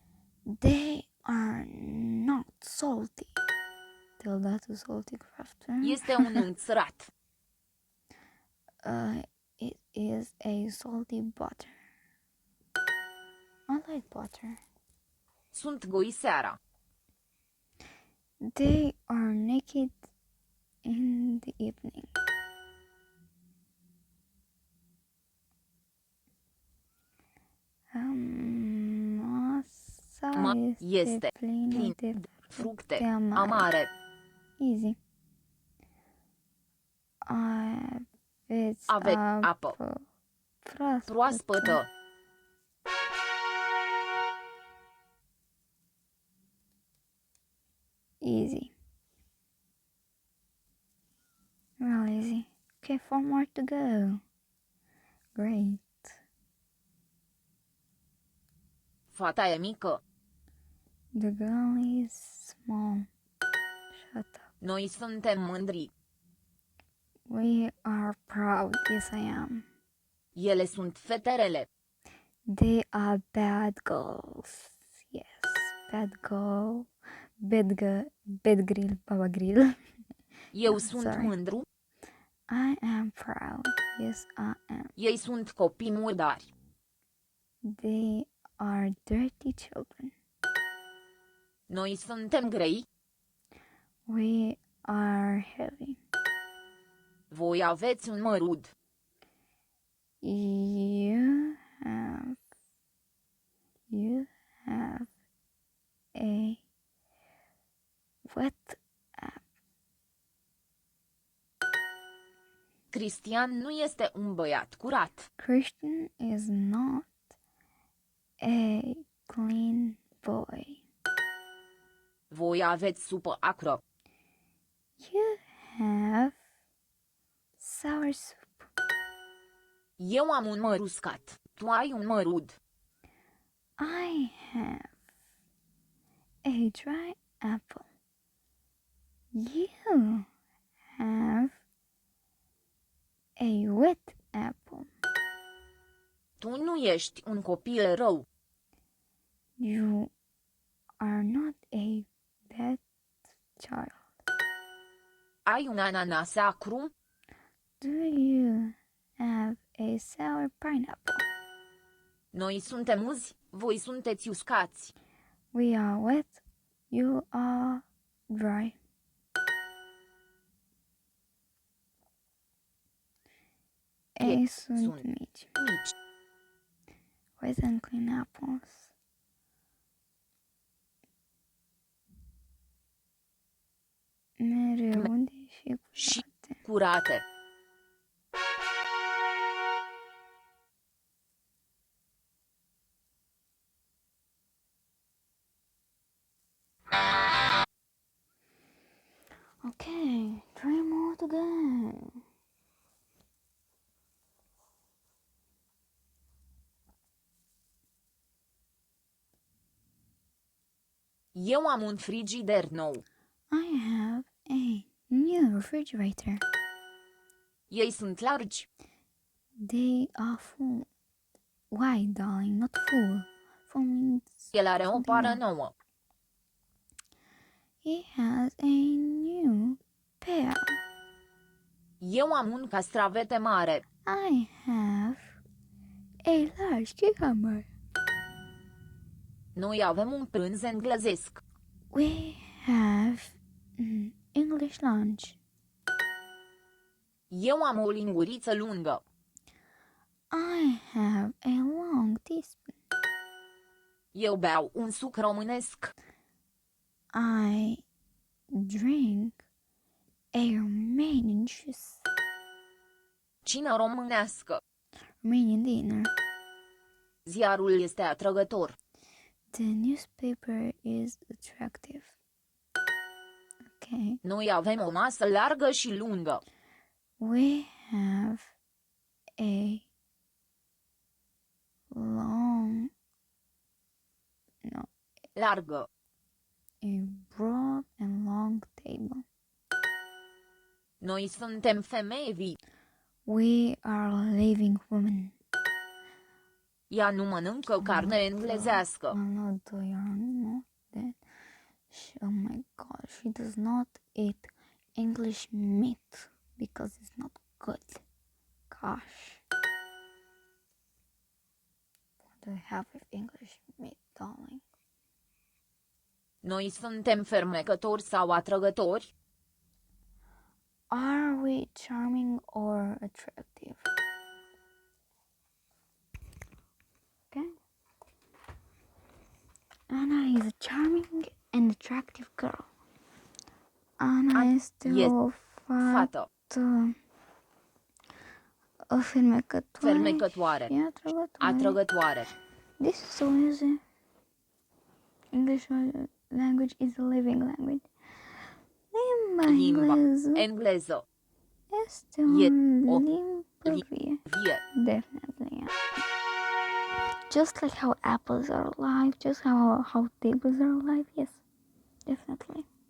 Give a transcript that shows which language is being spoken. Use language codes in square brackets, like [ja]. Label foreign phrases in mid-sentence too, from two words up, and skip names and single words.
[en] They are not salty. Tell that to salty crafter. [ro] Este un unt sărat. [en] It is a salty butter. I like butter. [ro] Sunt goi seara. [en] They are naked in the evening. [ro] Masa este plină plin de de fructe amare. amare. Easy. Aveți apă proaspătă. proaspătă. [en] Easy. Real easy. Okay, 4 more to go. Great. [ro] Fata e mică. [en] The girl is small. Shut up. [ro] Noi suntem mândri. [en] We are proud. Yes, I am. [ro] Ele sunt feterele. [en] They are bad girls. Yes, bad girl. Bad grill, Baba grill. [ro] Eu sunt [en] Sorry. [ro] mândru. [en] I am proud. Yes, I am. [ro] Ei sunt copii murdari. [en] They are dirty children. [ro] Noi suntem grei. [en] We are heavy. [ro] Voi aveți un mărud. [en] You have a wet app. [ro] Cristian nu este un băiat curat. [en] Christian is not a clean boy. [ro] Voi aveți supă acră. [en] You have sour soup. [ro] Eu am un măr uscat. Tu ai un mărud. [en] I have a dry apple. You have a wet apple. [ro] Tu nu ești un copil rău. [en] You are not a bad child. [ro] Ai un ananas acru. [en] Do you have a sour pineapple? [ro] Noi suntem uzi, voi sunteți uscați. [en] We are wet. You are dry. [ro] Ei sunt mici. mici. [en] Wet and clean apples. [ro] Mereu unde și curate. Curate. [en] Okay, 3 more to go. [ro] Eu am un frigider nou. [en] I have a new refrigerator. [ro] Ei sunt largi. [en] They are full. Wide, darling, not full. Full means [ro] El are o [en] something [ro] pară [en] more. [ro] nouă. [en] He has a new pair. [ro] Eu am un castravete mare. [en] I have a large cucumber. [ro] Noi avem un prânz englezesc. [en] We have English lunch. [ro] Eu am o linguriță lungă. [en] I have a long teaspoon. [ro] Eu beau un suc românesc. [en] I drink a Romanian juice. [ro] Cină românească. [en] Romanian dinner. [ro] Ziarul este atrăgător. [en] The newspaper is attractive. Okay. [ro] Noi avem o masă largă și lungă. [en] We have a long, no, [ro] Largă. [en] a broad and long table. [ro] Noi suntem femei vii. [en] We are living women. [ro] Ea nu mănâncă carne englezească. [en] Oh no, they are not that. Oh my god, she does not eat English meat because it's not good. Gosh. What do I have with English meat, darling? Noi suntem fermecători sau atrăgători. Are we charming or attractive? Okay. Anna is a charming and attractive girl. [ro] Anna este o Fată. o fermecătoare Fermecătoare. și atrăgătoare. Atrăgătoare. [en] This is so easy. English language is a living language. [ro] Limba engleză. este o E limbă vie. vie. [en] Definitely, yeah. Just like how apples are alive, just how tables are alive, yes, definitely.